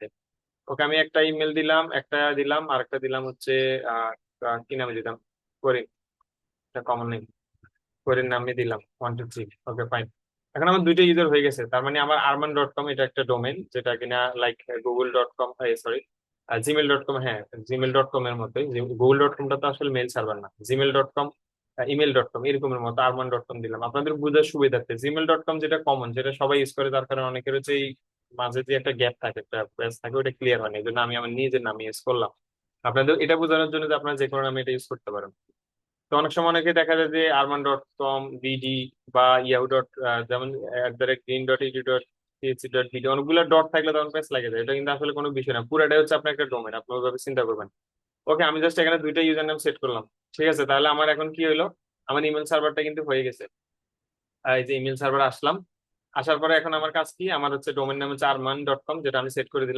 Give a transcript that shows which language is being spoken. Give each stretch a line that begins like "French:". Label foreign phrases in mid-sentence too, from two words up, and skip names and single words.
Bangla: ওকে, আমি একটা ইমেল দিলাম, একটা দিলাম, আর একটা দিলাম হচ্ছে আহ কি নামে দিলাম, করিম, একটা
English: common name,
Bangla: করিম নামে দিলাম 1 2 3।
English: okay, fine.
Bangla: এখন আমার দুইটা ইউজার হয়ে গেছে। তার মানে আমার arman.com এটা একটা ডোমেন, যেটা কিনা লাইক গুগল.com, সরি, gmail.com, হ্যাঁ, gmail.com এর মতোই। গুগল.comটা তো আসলে
English: mail server
Bangla: না। gmail.com, email.com এরকমের মতো arman.com দিলাম আপনাদের বুঝার সুবিধার্থে। gmail.com যেটা কমন, যেটা সবাই ইউজ করে, তার কারণে অনেকের হচ্ছে এই মাঝে যে একটা গ্যাপ থাকে, একটা স্পেস থাকে, ওটা ক্লিয়ার হয়নি, এই জন্য আমি আমার নিজের নাম ইউজ করলাম। আপনাদের এটা বোঝানোর জন্য যে আপনারা যে কোনো নামে এটা ইউজ করতে পারেন। তো অনেক সময় অনেকে দেখা যায় যে arman.com, বিডি বা ইয়াহু ডট, যেমন @green.edu.csc.bd অনেকগুলো ডট থাকলে তখন পেজ লাগে যায়। এটা কিন্তু আসলে কোনো বিষয় না, পুরাটাই হচ্ছে আপনার একটা ডোমেন, আপনি ওইভাবে চিন্তা করবেন। ওকে, আমি জাস্ট এখানে দুইটা ইউজার নাম সেট করলাম। ঠিক আছে, তাহলে আমার এখন কি হলো, আমার
English: email server-ta
Bangla: কিন্তু হয়ে গেছে। এই যে
English: email server
Bangla: আসলাম, আসার পরে এখন আমার কাজ কি, আমার হচ্ছে ডোমেন নাম হচ্ছে arman.com, যেটা আমি সেট করে দিলাম।